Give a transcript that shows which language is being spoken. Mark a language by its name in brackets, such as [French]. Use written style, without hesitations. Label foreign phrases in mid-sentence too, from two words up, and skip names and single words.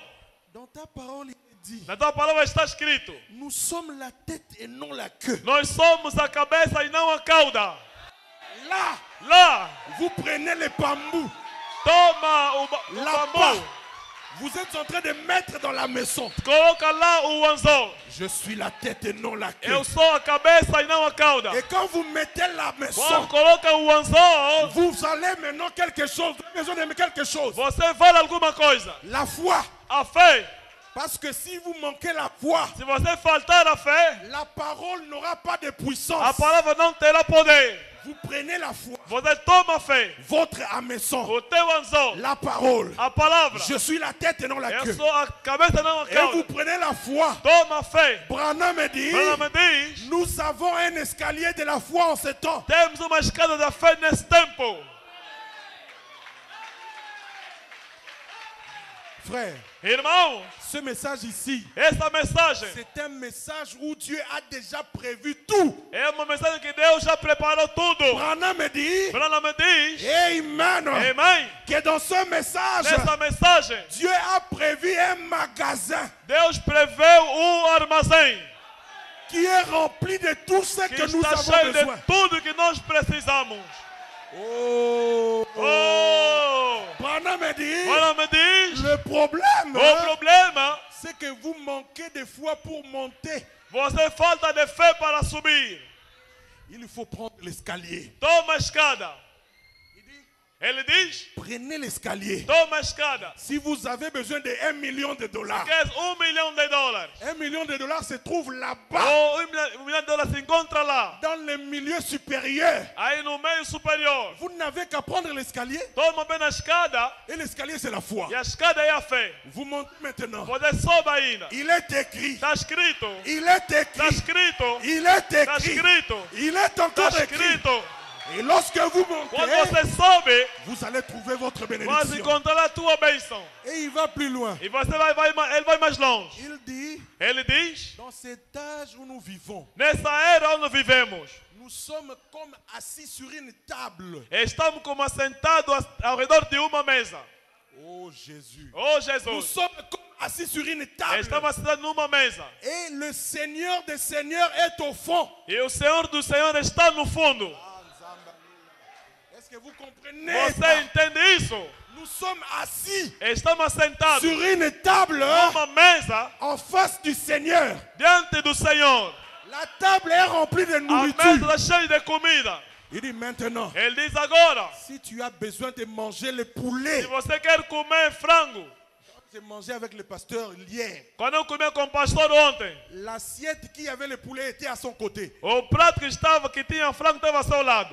[French] dans ta parole, il est dit, [Portuguese] na tua palavra está escrito, [French] nous sommes la tête et non la queue. [Portuguese] nós somos a cabeça e não a cauda. [French] Là, [Portuguese] Lá, [French] vous prenez les bambous, [Portuguese] toma o [French] la [Portuguese] bambu, [French] part. Vous êtes en train de mettre dans la maison. [Portuguese] coloca lá o anzol. [French] Je suis la tête et non la queue. [Portuguese] Eu sou a cabeça e não a cauda. [French] Et quand vous mettez la [Portuguese] Quando [French] maison, [Portuguese] coloca o anzol, [French] vous allez maintenant quelque chose. Vous avez besoin de quelque chose. [Portuguese] você fala alguma coisa. [French] La foi. [Portuguese] A fé. [French] Parce que si vous manquez la foi, [Portuguese] Se você faltar a fé, [French] la parole n'aura pas de [Portuguese] a [French] puissance. [Portuguese] palavra não terá poder. [French] Vous prenez la foi, [Portuguese] Você toma a fé. [French] votre hameçon, [Portuguese] O teu anzol, [French] la parole. [Portuguese] a palavra. [French] Je suis la tête et non la [Portuguese] Eu [French] queue. [Portuguese] sou a cabeça e não a [French] Et vous [Portuguese] cauda. [French] prenez la foi. [Portuguese] Toma a fé. [French] Branham me dit, [Portuguese] Ela me diz, [French] nous avons un escalier de la foi en ce temps. [Portuguese] temos uma escada da fé nesse tempo. [French] Frère, [Portuguese] Irmão, [French] ce message ici, [Portuguese] essa mensagem [French] c'est un message où Dieu a déjà prévu tout. [Portuguese] é uma mensagem que Deus já preparou tudo. [French] Branham me dit, [Portuguese] Ela me diz, [French] Amen, [Portuguese] amém, [French] que dans ce message, [Portuguese] nessa mensagem, [French] Dieu a prévu un magasin [Portuguese] Deus preveu armazém [French] qui est rempli de tout ce [Portuguese] que [French] que nous [Portuguese] está [French] avons [Portuguese] cheio de [French] besoin. [Portuguese] tudo que nós precisamos. [French] Oh, [Portuguese] Oh, [French] Branham me dit, [Portuguese] ela me diz, [French] le problème, [Portuguese] o problema, [French] c'est que vous manquez de foi pour monter. [Portuguese] você falta de fé para subir. [French] Il faut prendre l'escalier. [Portuguese] Toma a escada. Ele diz, [French] Prenez l'escalier. [Portuguese] toma a escada. [French] Si vous avez besoin de $1 million, [Portuguese] Queres milhão de dólares. [French] $1 million se trouve là-bas, [Portuguese] Ou milhão de dólares se encontra lá. [French] dans le milieu supérieur. [Portuguese] Aí no meio superior. [French] Vous n'avez qu'à prendre l'escalier. [Portuguese] Toma bem a escada. [French] Et l'escalier, c'est la foi. [Portuguese] E a escada é a fé. [French] Vous montez maintenant. [Portuguese] Você sobe ainda. [French] Il est écrit. [Portuguese] Está escrito. [French] Il est [Portuguese] Está [French] écrit. [Portuguese] escrito. [French] Il est [Portuguese] Está [French] écrit. [Portuguese] escrito. [French] Il est encore [Portuguese] Está [French] écrit. [Portuguese] escrito. [French] Et lorsque vous [Portuguese] Quando [French] montez, [Portuguese] você sobe, [French] vous allez trouver votre [Portuguese] vai [French] bénédiction. [Portuguese] encontrar a tua bênção. [French] Et il va plus loin. [Portuguese] E você ele vai mais longe. [French] Il dit, [Portuguese] Ele diz, [French] dans cet âge où nous vivons, [Portuguese] nessa era onde vivemos, [French] nous sommes comme assis sur une table. [Portuguese] estamos como assentados ao redor de uma mesa. [French] Oh Jésus. [Portuguese] Oh [French] Nous [Portuguese] Jesus, [French] sommes comme assis sur une table. [Portuguese] estamos assentados numa mesa. [French] Et le Seigneur des Seigneurs est au fond. [Portuguese] E o Senhor do Senhor está no fundo. [French] Est-ce que vous comprenez [Portuguese] Você [French] ça? [Portuguese] entende isso? [French] Nous sommes assis [Portuguese] Estamos assentados [French] sur une table [Portuguese] numa mesa [French] en face du Seigneur. [Portuguese] diante do Senhor. [French] La table est remplie de [Portuguese] A [French] nourriture. [Portuguese] mesa está cheia de comida. [French] Il dit maintenant, [Portuguese] Ele diz agora, [French] si tu as besoin de manger le [Portuguese] se [French] poulet, [Portuguese] você quer comer frango, [French] j'ai mangé avec le pasteur hier. [Portuguese] quando eu comi com o pastor ontem, [French] L'assiette qui avait le poulet était à son côté. [Portuguese] o prato que tinha frango estava ao seu lado.